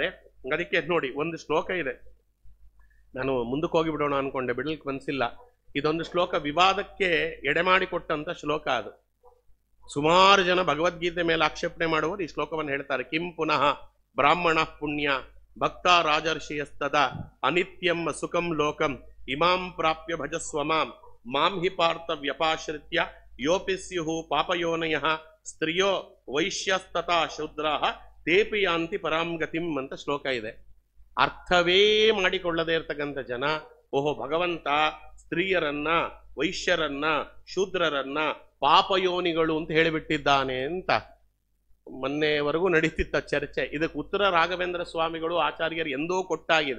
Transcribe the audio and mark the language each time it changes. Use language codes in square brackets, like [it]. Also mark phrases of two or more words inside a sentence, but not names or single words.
[kn] ಅದಕ್ಕೆ ನೋಡಿ, ಒಂದು ಶ್ಲೋಕ ಇದೆ, ನಾನು ಮುಂದಕ್ಕೆ ಹೋಗಿಬಿಡೋಣ ಅನ್ಕೊಂಡೆ, ಬಿಡಲಿಕ್ಕೆ ಮನಸ್ಸಿಲ್ಲ. ಇದೊಂದು ಶ್ಲೋಕ ವಿವಾದಕ್ಕೆ ಎಡೆಮಾಡಿಕೊಟ್ಟಂತ ಶ್ಲೋಕ. ಅದು ಸುಮಾರು ಜನ ಭಗವದ್ಗೀತೆ ಮೇಲೆ ಆಕ್ಷೇಪಣೆ ಮಾಡುವುದು ಈ ಶ್ಲೋಕವನ್ನು ಹೇಳ್ತಾರೆ. [sa] ಕಿಂ ಪುನಃ ಬ್ರಾಹ್ಮಣ ಪುಣ್ಯ ಭಕ್ತ ರಾಜರ್ಷಿಯಸ್ತದ ಅನಿತ್ಯಂ ಸುಖಂ ಲೋಕಂ ಇಮಾಂ ಪ್ರಾಪ್ಯ ಭಜಸ್ವಮಾಂ ಮಾಂ ಹಿ ಪಾರ್ಥ ವ್ಯಪಾಶ್ರಿತ್ಯ ಯೋಪಿ ಸ್ಯುಹು ಪಾಪಯೋನಯ ಸ್ತ್ರೀಯೋ ವೈಶ್ಯಸ್ತತಾ ಶೂದ್ರಾಹ ತೇಪಿ ಯಾಂತಿ ಪರಾಂ ಗತಿಂ [kn] ಅಂತ ಶ್ಲೋಕ ಇದೆ. ಅರ್ಥವೇ ಮಾಡಿಕೊಳ್ಳದೇ ಇರತಕ್ಕಂಥ ಜನ, ಓಹೋ ಭಗವಂತ ಸ್ತ್ರೀಯರನ್ನ, ವೈಶ್ಯರನ್ನ, ಶೂದ್ರರನ್ನ ಪಾಪಯೋನಿಗಳು ಅಂತ ಹೇಳಿಬಿಟ್ಟಿದ್ದಾನೆ ಅಂತ ಮೊನ್ನೆವರೆಗೂ ನಡೀತಿತ್ತ ಚರ್ಚೆ. ಇದಕ್ಕೆ ಉತ್ತರ ರಾಘವೇಂದ್ರ ಸ್ವಾಮಿಗಳು ಆಚಾರ್ಯರು ಎಂದೋ ಕೊಟ್ಟಾಗಿದೆ.